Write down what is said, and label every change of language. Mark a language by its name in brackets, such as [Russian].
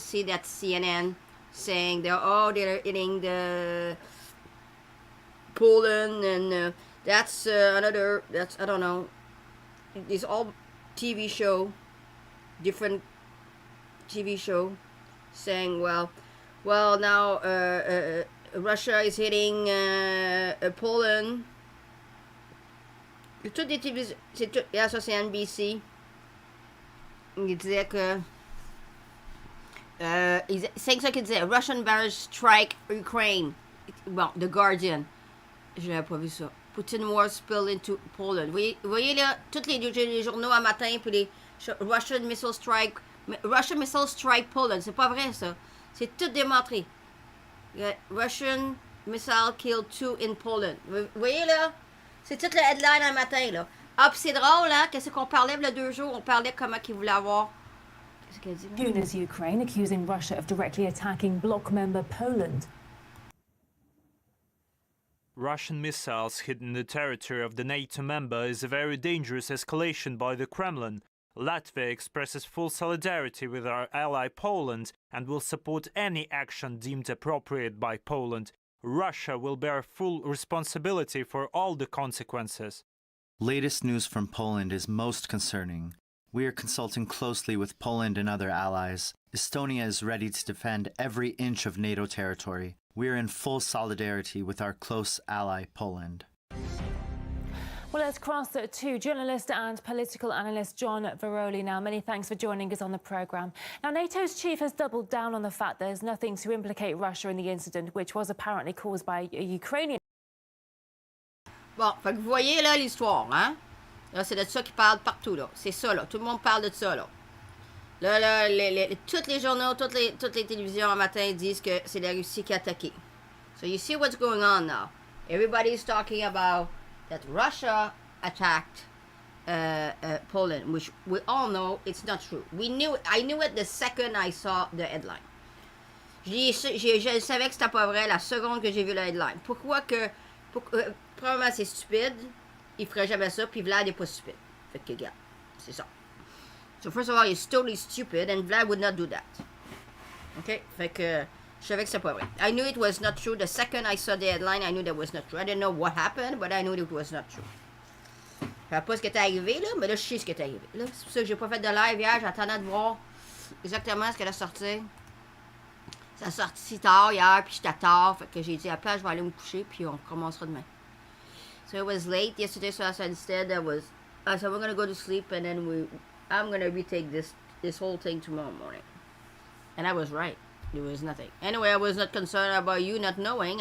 [English] See that CNN saying they're hitting the Poland, and that's another, that's, I don't know, it's all TV show, different TV show saying well, now Russia is hitting Poland. [French] Toutes les télévisions, c'est tout. Là, ça c'est NBC. Il disait que c'est ça qu'il disait. [English] Russian barrage strike Ukraine. [French] Bon, The Guardian. Je n'avais pas vu ça. [English] Putin war spill into Poland. [French] Vous voyez là, tous les journaux à matin, puis les [English] Russian missile strike Poland. [French] C'est pas vrai ça. C'est tout démontré. [English] Russian missile killed 2 in Poland. [French] Vous voyez là? C'est toute la headline un matin là. Ah, puis c'est drôle, hein? Qu'est-ce qu'on parlait il y a 2 jours? On parlait comment qu'ils voulaient avoir. Qu'est-ce qu'elle dit? [English] As Ukraine accusing Russia of directly attacking bloc member Poland. Russian missiles hitting the territory of the NATO member is a very dangerous escalation by the Kremlin. Latvia expresses full solidarity with our ally Poland and will support any action deemed appropriate by Poland. Russia will bear full responsibility for all the consequences. Latest news from Poland is most concerning. We are consulting closely with Poland and other allies. Estonia is ready to defend every inch of NATO territory. We are in full solidarity with our close ally Poland. Well, let's cross to journalist and political analyst John Varoli now. Many thanks for joining us on the programme. Now, NATO's chief has doubled down on the fact there's nothing to implicate Russia in the incident, which was apparently caused by a Ukrainian. [French] Bon, fait que vous voyez là l'histoire, hein? Là, c'est de ça qu'ils parlent partout, là. C'est ça, là. Tout le monde parle de ça, là. Là, tous les journaux, toutes les télévisions un matin disent que c'est la Russie qui a attaqué. [English] So you see what's going on now. Everybody's talking about that Russia attacked Poland, which we all know it's not true. I knew it the second I saw the headline. [French] Je savais que c'était pas vrai la seconde que j'ai vu la headline. Pourquoi que... probablement c'est stupide. Il ferait jamais ça, puis Vlad est pas stupide. Fait que, regarde, c'est ça. [English] So first of all, he's totally stupid, and Vlad would not do that. [French] Okay? Fait que... je savais que c'était pas vrai. [English] I knew it was not true. The second I saw the headline, I knew that was not true. I didn't know what happened, but I knew it was not true. [French] Je savais pas ce qui était arrivé, là, mais là, je sais ce qui est arrivé. Là, c'est pour ça que j'ai pas fait de live hier. J'attendais de voir exactement ce qu'elle a sorti. Ça a sorti si tard hier, puis j'étais tard. Fait que j'ai dit, après, je vais aller me coucher, puis on commencera demain. [English] So it was late yesterday, so I said instead, I said, we're going to go to sleep, and then I'm going to retake this whole thing tomorrow morning. And I was right. There was nothing. Anyway, I was not concerned about you not knowing.